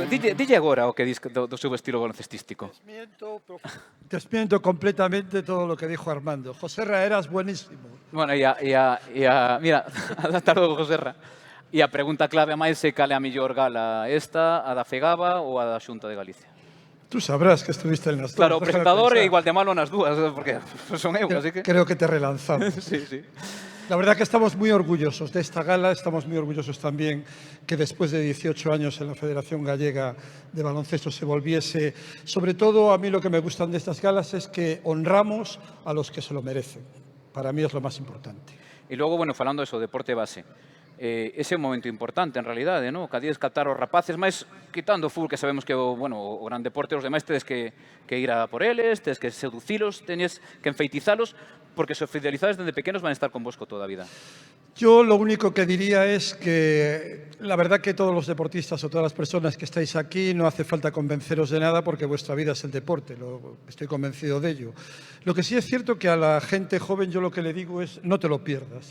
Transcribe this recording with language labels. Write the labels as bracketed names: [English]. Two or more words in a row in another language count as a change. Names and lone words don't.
[Galician] Dille agora o que dis do seu estilo baloncestístico. [Spanish] Desmiento completamente todo lo que dijo Armando. Joserra, eras buenísimo. [Galician] Bueno, mira, hasta logo, Joserra. E a pregunta clave a máis é cal é a mellor gala, esta, a da FEGABA ou a da Xunta de Galicia? [Spanish] Tú sabrás que estuviste en las dos. [Galician] Claro, o presentador é igual de malo nas dúas, porque son eu, así que... [Spanish] Creo que te relanzamos. Sí, sí. La verdad que estamos muy orgullosos de esta gala, estamos muy orgullosos también que después de 18 años en la Federación Gallega de Baloncesto se volviese. Sobre todo, a mí lo que me gustan de estas galas es que honramos a los que se lo merecen. Para mí es lo más importante. [Galician] E logo, bueno, falando eso, deporte base. Ese é un momento importante, en realidade, non? Cada día escatar os rapaces, máis quitando o fútbol, que sabemos que o gran deporte, os demais tedes que ir a por eles, tedes que seducilos, tenes que enfeitizalos, porque se os fidelizades desde pequenos van a estar convosco toda a vida. [Spanish] Yo lo único que diría es que la verdad que todos los deportistas o todas las personas que estáis aquí no hace falta convenceros de nada porque vuestra vida es el deporte, estoy convencido de ello. Lo que sí es cierto que a la gente joven yo lo que le digo es no te lo pierdas.